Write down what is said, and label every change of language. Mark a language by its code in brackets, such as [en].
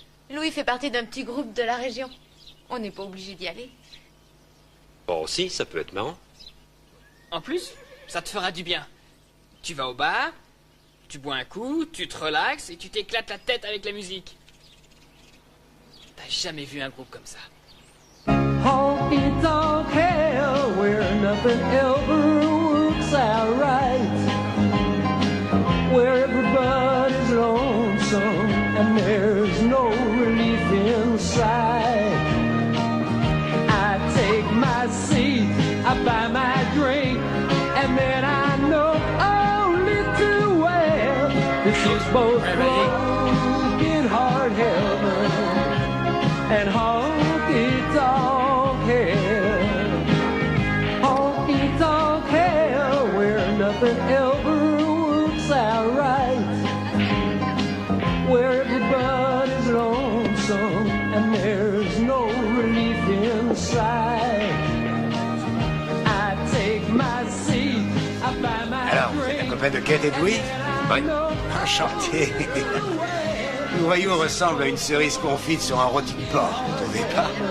[fr] Louis fait partie d'un petit groupe de la région. On n'est pas obligé d'y aller. Oh si, ça peut être marrant. En plus, ça te fera du bien. Tu vas au bar, tu bois un coup, tu te relaxes et tu t'éclates la tête avec la musique. T'as jamais vu un groupe comme ça. [en] Honky tonk hell where nothing ever works out right, where everybody's lonesome and there's no relief inside. I take my seat, I buy my drink, and then I know only too well this is both broken heart heaven and honky tonk hell. Honky tonk hell where nothing ever works out right, where everybody's lonesome and there's no relief inside. I take my seat, I buy my [fr] Alors, vous êtes la copain de Kate et de Louis? Oui. Enchanté. Nous voyons ressemble à une cerise confite sur un rôti de porc, vous trouvez pas?